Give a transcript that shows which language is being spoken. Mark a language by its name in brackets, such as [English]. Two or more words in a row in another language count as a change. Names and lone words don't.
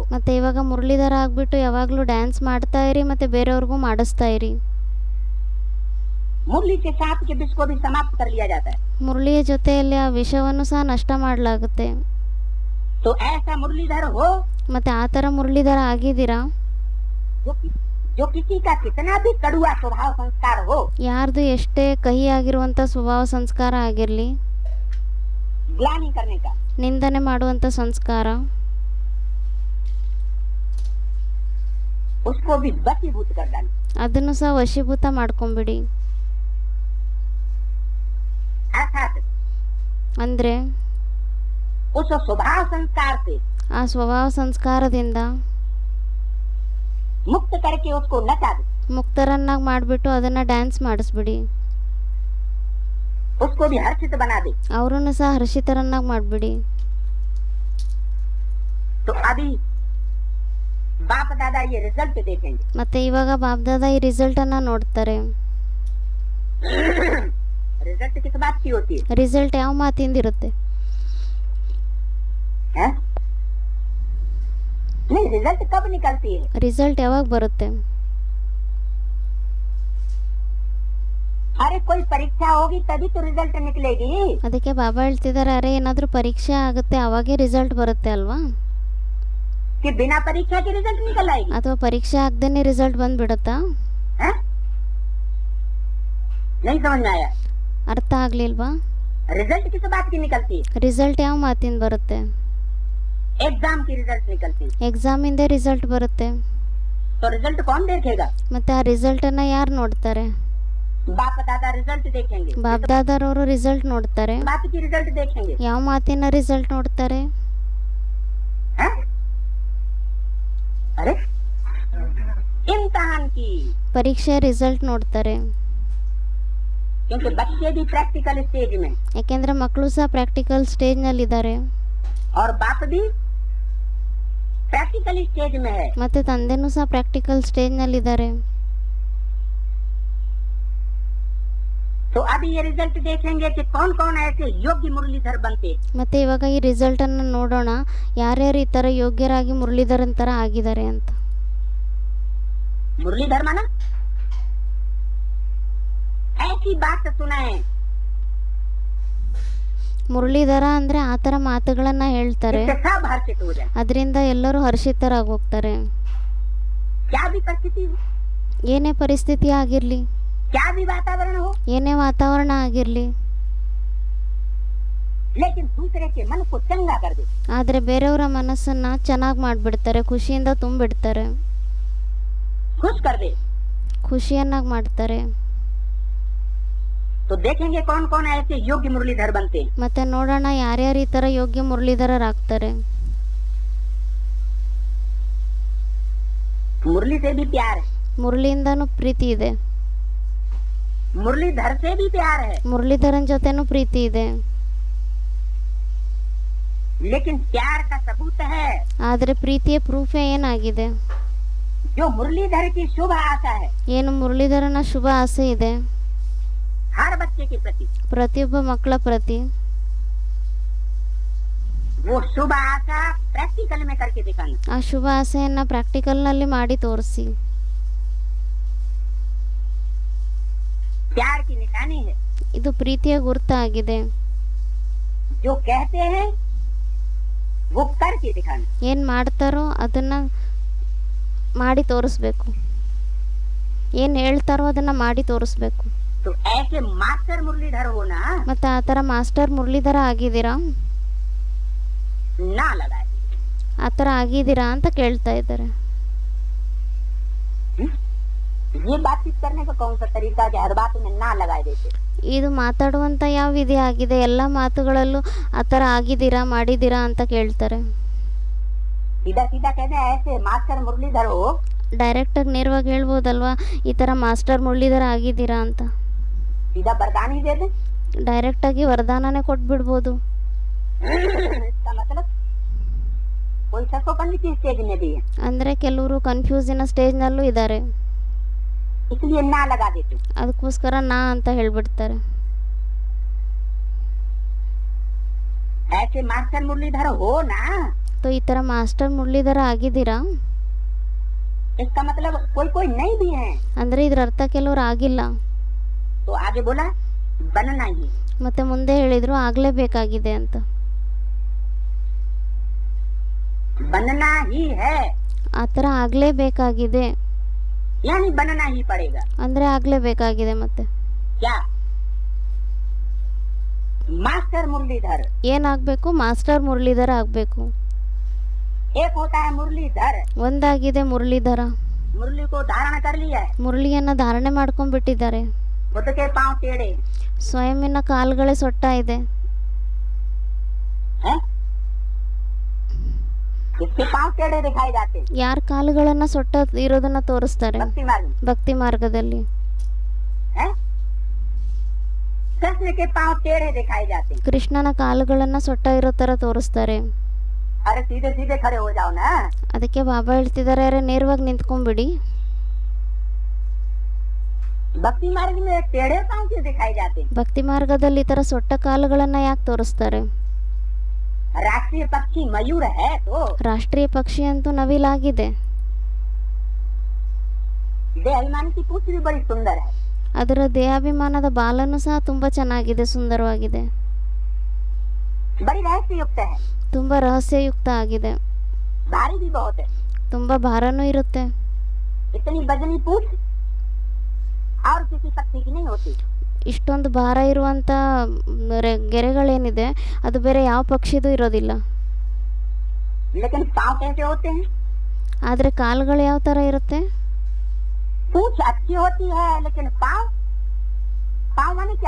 [Kannada] ಮತ್ತೆ ಇವಾಗ ಮುರಳೀಧರ ಆಗ್ಬಿಟ್ಟು ಯಾವಾಗಲೂ ಡ್ಯಾನ್ಸ್ ಮಾಡ್ತಾ ಇರಿ, ಮತ್ತೆ ಬೇರೆಯವ್ರಿಗೂ ಮಾಡಿಸ್ತಾ ಇರಿ. [Hindi] मुरली के साथ के विष को भी समाप्त कर लिया जाता है। [Kannada] ಮುರಳಿಯ ಜೊತೆಯಲ್ಲಿ ಆ ವಿಷವನ್ನು ಸಹ ನಷ್ಟ ಮಾಡಲಾಗುತ್ತೆ. [Hindi] तो ऐसा मुरलीधर हो [Kannada] ಮತ್ತೆ ಆ ಥರ ಮುರಳೀಧರ ಆಗಿದ್ದೀರಾ? [Hindi] जो किसी का कितना भी कड़ुआ स्वभाव संस्कार हो, [Kannada] ಯಾರ್ದು ಎಷ್ಟೇ ಕಹಿ ಆಗಿರುವಂಥ ಸ್ವಭಾವ ಸಂಸ್ಕಾರ ಆಗಿರಲಿ, [Hindi] ग्लानि करने का, [Kannada] ನಿಂದನೆ ಮಾಡುವಂಥ ಸಂಸ್ಕಾರ, [Hindi] उसको भी वशीभूत कर डालो। [Kannada] ಅದನ್ನು ಸಹ ವಶೀಭೂತ ಮಾಡ್ಕೊಂಬಿಡಿ. [Hindi] अर्थात [Kannada] ಅಂದರೆ [Hindi] उस स्वभाव संस्कार से [Kannada] ಆ ಸ್ವಭಾವ ಸಂಸ್ಕಾರದಿಂದ [Hindi] मुक्त करके उसको नचा दो, [Kannada] ಮುಕ್ತರನ್ನಾಗಿ ಮಾಡಿಬಿಟ್ಟು ಅದನ್ನು ಡ್ಯಾನ್ಸ್ ಮಾಡಿಸ್ಬಿಡಿ. [Hindi] उसको भी हर्षित बना दे। [Kannada] ಅವರನ್ನು ಸಹ ಹರ್ಷಿತರನ್ನಾಗಿ ಮಾಡಿಬಿಡಿ. [Hindi] तो अभी बाप दादा ये रिजल्ट देखेंगे। [Kannada] ಮತ್ತೆ इವಾಗ ಬಾಬ್ದಾದ ಈ ರಿಸಲ್ಟನ್ನು ನೋಡ್ತಾರೆ. [Hindi] रिजल्ट किस बात की होती है? [Kannada] ರಿಸಲ್ಟ್ ಯಾವ ಮಾತಿಂದಿರುತ್ತೆ? [Hindi] हैं? नहीं, रिजल्ट कब निकलती है? [Kannada] ರಿಸಲ್ಟ್ ಯಾವಾಗ ಬರುತ್ತೆ? [Hindi] अरे कोई परीक्षा होगी तभी तो रिजल्ट निकलेगी। [Kannada] ಅದಕ್ಕೆ ಬಾಬಾ ಹೇಳ್ತಿದ್ದಾರೆ, ಅರೆ ಏನಾದರೂ ಪರೀಕ್ಷೆ ಆಗುತ್ತೆ ಅವಾಗೇ ರಿಸಲ್ಟ್ ಬರುತ್ತೆ ಅಲ್ವಾ? [Hindi] कि बिना परीक्षा के रिजल्ट निकल आएगी? [Kannada] ಅಥವಾ ಪರೀಕ್ಷೆ ಆಗದೇನೆ ರಿಸಲ್ಟ್ ಬಂದ್ಬಿಡುತ್ತಾ? [Hindi] हैं? नहीं समझ में आया। [Kannada] ಅರ್ಥ ಆಗ್ಲಿಲ್ವಾ? [Hindi] रिजल्ट किस बात की निकलती है? [Kannada] ರಿಸಲ್ಟ್ ಯಾವ ಮಾತಿಂದ ಬರುತ್ತೆ? [Hindi] एग्जाम की रिजल्ट निकलती है। [Kannada] ಎಕ್ಸಾಮಿಂದೇ ರಿಸಲ್ಟ್ ಬರುತ್ತೆ. [Hindi] तो रिजल्ट कौन देखेगा? [Kannada] ಮತ್ತೆ ಆ ರಿಸಲ್ಟನ್ನು ಯಾರು ನೋಡ್ತಾರೆ? [Hindi] बाप दादा रिजल्ट देखेंगे। [Kannada] ಬಾಬ್ದಾದರವರು ರಿಸಲ್ಟ್ ನೋಡ್ತಾರೆ. [Hindi] बात की रिजल्ट देखेंगे। [Kannada] ಯಾವ ಮಾತಿನ ರಿಸಲ್ಟ್ ನೋಡ್ತಾರೆ? [Hindi] हैं? अरे इम्तिहान की, [Kannada] ಪರೀಕ್ಷೆ ರಿಸಲ್ಟ್ ನೋಡ್ತಾರೆ. [Hindi] क्योंकि बच्चे भी [English] practical stage [Hindi] में [Kannada] ಯಾಕೆಂದ್ರೆ ಮಕ್ಕಳು ಸಹ [English] practical stage, [Hindi] और बाप भी [English] practical stage [Hindi] में है। [Kannada] ಮತ್ತೆ ತಂದೆನೂ ಸಹ [English] practical stage. [Hindi] तो अभी ये रिजल्ट देखेंगे कि कौन कौन ऐसे योग्य मुरलीधर बनते। [Kannada] ಮತ್ತೆ ಇವಾಗ ಈ ರಿಸಲ್ಟನ್ನು ನೋಡೋಣ, ಯಾರ್ಯಾರು ಈ ಥರ ಯೋಗ್ಯರಾಗಿ ಮುರಳೀಧರನ್ ಥರ ಆಗಿದ್ದಾರೆ ಅಂತ. [Hindi] मुरलीधर माना ऐसी बात सुनाए। [Kannada] ಮುರಳೀಧರ ಅಂದರೆ ಆ ಥರ ಮಾತುಗಳನ್ನು ಹೇಳ್ತಾರೆ, [Hindi] इससे सब हर्षित हो जाए। [Kannada] ಅದರಿಂದ ಎಲ್ಲರೂ ಹರ್ಷಿತರಾಗಿ ಹೋಗ್ತಾರೆ. [Hindi] क्या भी परिस्थिति हो, [Kannada] ಏನೇ ಪರಿಸ್ಥಿತಿ ಆಗಿರಲಿ, [Hindi] क्या भी वातावरण हो, [Kannada] ಏನೇ ವಾತಾವರಣ ಆಗಿರಲಿ, [Hindi] लेकिन दूसरे के मन को चंगा कर दे। [Kannada] ಆದರೆ ಬೇರೆಯವರ ಮನಸ್ಸನ್ನ ಚೆನ್ನಾಗಿ ಮಾಡಿಬಿಡ್ತಾರೆ, ಖುಷಿಯಿಂದ ತುಂಬಿಡ್ತಾರೆ, [Hindi] खुश कर दे। [Kannada] ಖುಷಿಯನ್ನಾಗಿ ಮಾಡ್ತಾರೆ. [Hindi] तो देखेंगे कौन कौन ऐसे योग्य मुरलीधर बनते हैं। [Kannada] ಮತ್ತೆ ನೋಡೋಣ ಯಾರ್ಯಾರು ಈ ಥರ ಯೋಗ್ಯ ಮುರಳೀಧರರಾಗ್ತಾರೆ. [Hindi] मुरली से भी प्यार है, [Kannada] ಮುರಳಿಯಿಂದನೂ ಪ್ರೀತಿ ಇದೆ, [Hindi] मुरलीधर से भी प्यार है, [Kannada] ಮುರಳೀಧರನ್ ಜೊತೆನೂ ಪ್ರೀತಿ ಇದೆ. [Hindi] लेकिन प्यार का सबूत है [Kannada] ಆದರೆ ಪ್ರೀತಿಯ ಪ್ರೂಫೇ ಏನಾಗಿದೆ? [Hindi] जो मुरलीधर की शुभ आशा है [Kannada] ಏನು ಮುರಳೀಧರನ ಶುಭ ಆಸೆ ಇದೆ [Hindi] हर बच्चे के प्रति, [Kannada] ಪ್ರತಿಯೊಬ್ಬ ಮಕ್ಕಳ ಪ್ರತಿ. [Hindi] वो शुभ आशा प्रैक्टिकल में करके दिखाना। [Kannada] ಆ ಶುಭ ಆಸೆಯನ್ನ ಪ್ರಾಕ್ಟಿಕಲ್ನಲ್ಲಿ ಮಾಡಿ ತೋರಿಸಿ. [Hindi] प्यार की निशानी है। [Kannada] ಇದು ಪ್ರೀತಿಯ ಗುರುತಾಗಿದೆ. [Hindi] जो कहते हैं वो करके दिखाना। [Kannada] ಏನು ಮಾಡ್ತಾರೋ ಅದನ್ನ ಮಾಡಿ ತೋರಿಸ್ಬೇಕು, ಏನು ಹೇಳ್ತಾರೋ ಅದನ್ನ ಮಾಡಿ ತೋರಿಸ್ಬೇಕು. [Hindi] तो ऐसे मास्टर मुरलीधर होना [Kannada] ಮತ್ತೆ ಆ ಥರ ಮಾಸ್ಟರ್ ಮುರಳೀಧರ ಆಗಿದ್ದೀರಾ, [Hindi] ना लगाए। [Kannada] ಆ ಥರ ಆಗಿದ್ದೀರಾ ಅಂತ ಕೇಳ್ತಾ ಇದ್ದಾರೆ. [Hindi] ये बातचीत करने का कौन सा तरीका है कि हर बात में ना लगाए देते। [Kannada] ಇದು ಮಾತಾಡುವಂಥ ಯಾವ ವಿಧಿ ಆಗಿದೆ? ಎಲ್ಲ ಮಾತುಗಳಲ್ಲೂ ಆ ಥರ ಆಗಿದ್ದೀರಾ, ಮಾಡಿದ್ದೀರಾ ಅಂತ ಕೇಳ್ತಾರೆ. [Hindi] सीधा सीधा कहते हैं ऐसे मास्टर मुरलीधर हो, [Kannada] ಡೈರೆಕ್ಟಾಗಿ ನೇರವಾಗಿ ಹೇಳ್ಬೋದಲ್ವಾ ಈ ಥರ ಮಾಸ್ಟರ್ ಮುರಳೀಧರ ಆಗಿದ್ದೀರಾ ಅಂತ. [Hindi] सीधा वरदान ही दे दे। [Kannada] ಡೈರೆಕ್ಟಾಗಿ ವರದಾನನೇ ಕೊಟ್ಬಿಡ್ಬೋದು. [Hindi] इसका मतलब कोई ससोपन की स्टेज में भी है, [Kannada] ಅಂದರೆ ಕೆಲವರು [English] confusion stage [Kannada] ಇದ್ದಾರೆ, [Hindi] इसलिए ना लगा देते। [Kannada] ಅದಕ್ಕೋಸ್ಕರ ನಾ ಅಂತ ಹೇಳ್ಬಿಡ್ತಾರೆ. [Hindi] ऐसे मास्टर मुरलीधर हो ना, [Kannada] तो ಈ ಥರ ಮಾಸ್ಟರ್ ಮುರಳೀಧರ ಆಗಿದ್ದೀರಾ, [Hindi] इसका मतलब कोई कोई नहीं भी है। [Kannada] ಅಂದರೆ ಇದ್ರ ಅರ್ಥ ಕೆಲವ್ರು ಆಗಿಲ್ಲ. [Hindi] तो आगे बोला बनना ही, [Kannada] ಮತ್ತೆ ಮುಂದೆ ಹೇಳಿದ್ರು ಆಗಲೇಬೇಕಾಗಿದೆ ಅಂತ. [Hindi] बनना ही है, [Kannada] ಆ ಥರ ಆಗಲೇಬೇಕಾಗಿದೆ, [Hindi] यानी बनना ही पड़ेगा। [Kannada] ಅಂದರೆ ಆಗಲೇಬೇಕಾಗಿದೆ. ಮತ್ತೆ [Hindi] क्या मास्टर मुरलीधर, [Kannada] ಏನಾಗಬೇಕು? ಮಾಸ್ಟರ್ ಮುರಳೀಧರ ಆಗಬೇಕು. [Hindi] एक होता है मुरलीधर, [Kannada] ಒಂದಾಗಿದೆ ಮುರಳೀಧರ, [Hindi] मुरली को धारण कर लिया है, [Kannada] ಮುರಳಿಯನ್ನ ಧಾರಣೆ ಮಾಡ್ಕೊಂಡ್ಬಿಟ್ಟಿದ್ದಾರೆ. [Hindi] खुद के पांव टेढ़े [Kannada] ಸ್ವಯಂನ ಕಾಲುಗಳೇ ಸೊಟ್ಟ ಇದೆ. [Hindi] हैं, इसके पांव टेढ़े दिखाए जाते हैं [Kannada] ಯಾರ ಕಾಲುಗಳನ್ನ ಸೊಟ್ಟ ಇರೋದನ್ನ ತೋರಿಸ್ತಾರೆ [Hindi] भक्ति मार्ग में। [Kannada] ಭಕ್ತಿ ಮಾರ್ಗದಲ್ಲಿ. [Hindi] हैं? कृष्ण के पांव टेढ़े दिखाए जाते हैं। [Kannada] ಕೃಷ್ಣನ ಕಾಲುಗಳನ್ನ ಸೊಟ್ಟ ಇರೋ ತರ ತೋರಿಸ್ತಾರೆ. [Hindi] अरे सीधे सीधे खड़े हो जाओ ना। [Kannada] ಅದಕ್ಕೆ ಬಾಬಾ ಹೇಳ್ತಿದ್ದಾರೆ, ಅರೆ ನೇರವಾಗಿ ನಿಂತ್ಕೊಂಡ್ಬಿಡಿ. [Hindi] भक्ति मार्ग में टेढ़े पांव क्यों दिखाए जाते हैं? [Kannada] ಭಕ್ತಿ ಮಾರ್ಗದಲ್ಲಿ ಈ ತರ ಸೊಟ್ಟ ಕಾಲುಗಳನ್ನ ಯಾಕೆ ತೋರಿಸ್ತಾರೆ? [Hindi] राष्ट्रीय पक्षी मयूर है तो [Kannada] ರಾಷ್ಟ್ರೀಯ ಪಕ್ಷಿ ಅಂತೂ ನವಿಲಾಗಿದೆ. [Hindi] देहाभिमान की पूंछ भी बड़ी सुंदर है। [Kannada] ಅದರ ದೇಹಾಭಿಮಾನದ ಬಾಲನು ಸಹ ತುಂಬಾ ಚೆನ್ನಾಗಿದೆ, ಸುಂದರವಾಗಿದೆ, [Hindi] बड़ी रहस्ययुक्त है, [Kannada] ತುಂಬಾ ರಹಸ್ಯಯುಕ್ತ ಆಗಿದೆ, [Hindi] भारी भी बहुत है। [Kannada] ತುಂಬಾ ಭಾರನೂ ಇರುತ್ತೆ. [Hindi] इतनी वजनी पूंछ और किसी पक्षी की नहीं होती। [Kannada] ಇಷ್ಟೊಂದು ಭಾರ ಇರುವಂತ ಗೆರೆಗಳೇನಿದೆ ಅದು ಬೇರೆ ಯಾವ ಪಕ್ಷಿದು ಇರೋದಿಲ್ಲ. [Hindi] लेकिन पांव कैसे होते हैं? [Kannada] ಆದ್ರೆ ಕಾಲುಗಳು ಯಾವ ತರ ಇರುತ್ತೆ? [Hindi] पूंछ अच्छी होती है लेकिन पांव, पांव माने क्या?